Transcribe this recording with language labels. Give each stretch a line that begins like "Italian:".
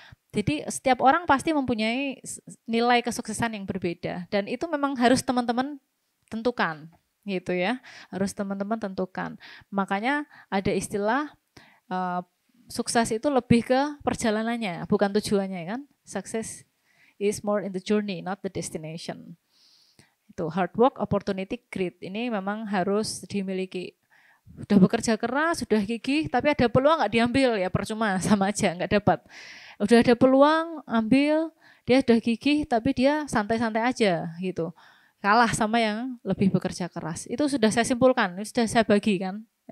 Indonesian: Jadi setiap orang pasti mempunyai nilai kesuksesan yang berbeda dan itu memang harus teman-teman tentukan gitu ya. Harus teman-teman tentukan. Makanya ada istilah sukses itu lebih ke perjalanannya, bukan tujuannya kan.
English: Success is more in the journey, not the destination.
Indonesian: Itu hard work, opportunity, grit. Ini memang harus dimiliki. Sudah bekerja keras, sudah gigih, tapi ada peluang nggak diambil ya percuma, sama aja nggak dapat. Udah ada peluang, ambil, dia sudah gigih, tapi dia santai-santai aja gitu. Kalah sama yang lebih bekerja keras. Itu sudah saya simpulkan, sudah saya bagi kan.